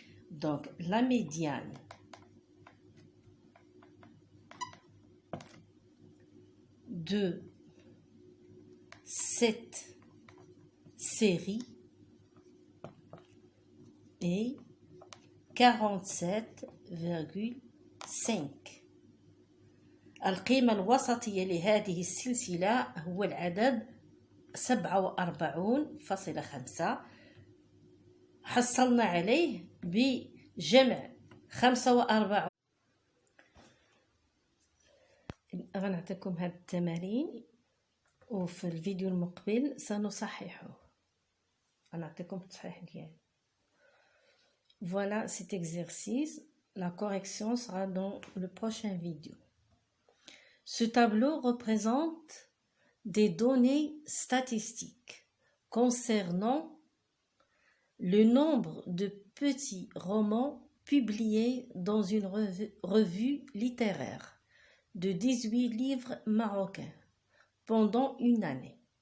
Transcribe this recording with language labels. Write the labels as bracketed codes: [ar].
[fr] Donc, la médiane de cette série est 47,5. [ar] القيمة الوسطية لهذه السلسلة هو العدد 47.5. حصلنا عليه بجمع 45. غنعطيكم هاد التمارين وفي الفيديو المقبل سنصححه، غنعطيكم التصحيح ديالو. [fr] Voilà cet exercice. La correction sera dans le prochain vidéo. Ce tableau représente des données statistiques concernant le nombre de petits romans publiés dans une revue littéraire de 18 livres marocains pendant une année.